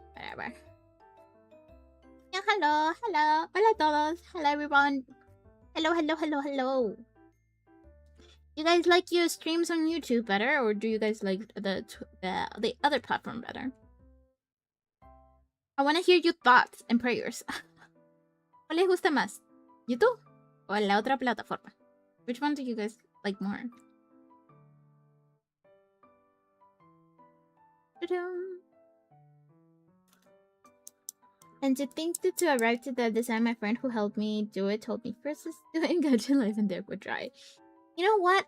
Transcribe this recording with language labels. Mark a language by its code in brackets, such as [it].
[en] Whatever. Yeah, hello. [es] Hola todos. [en] Hello everyone. Hello. You guys like your streams on YouTube better, or do you guys like the other platform better? I want to hear your thoughts and prayers. [es] ¿Cuál les gusta más? ¿YouTube o la otra plataforma? [en] Which one do you guys like more? And to think that to arrive to the design, my friend who helped me do it told me first is doing Gacha Life and then would try. You know what?